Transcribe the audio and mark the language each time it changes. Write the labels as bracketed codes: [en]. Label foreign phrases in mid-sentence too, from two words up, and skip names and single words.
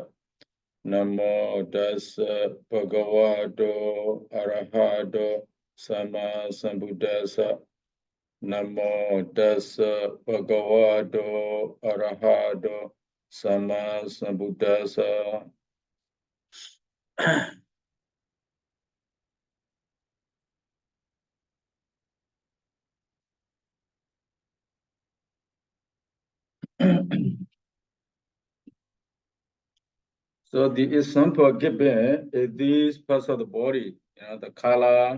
[pi] Namo Tassa Bhagavato Arahato Sama Sambuddhassa. Namo Tassa Bhagavato Arahato Sama Sambuddhassa. [en] So the example given is these parts of the body, the color.